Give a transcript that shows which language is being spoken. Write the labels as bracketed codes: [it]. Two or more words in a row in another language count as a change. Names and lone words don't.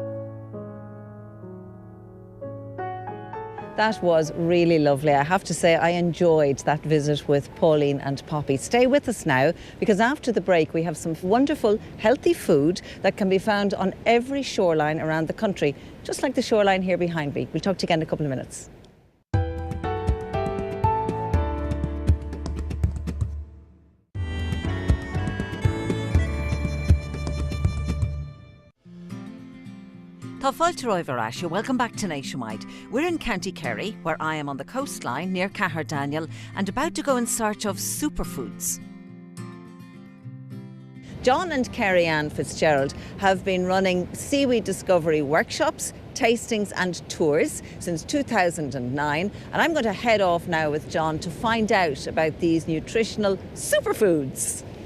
[en] That was really lovely. I have to say I enjoyed that visit with Pauline and Poppy. Stay with us now, because after the break we have some wonderful healthy food that can be found on every shoreline around the country, just like the shoreline here behind me. We'll talk to you again in a couple of minutes. [ga] Tá fáilte roimh arás, [en] welcome back to Nationwide. We're in County Kerry, where I am on the coastline near Caherdaniel and about to go in search of superfoods. John and Kerry Ann Fitzgerald have been running seaweed discovery workshops, tastings and tours since 2009, and I'm going to head off now with John to find out about these nutritional superfoods.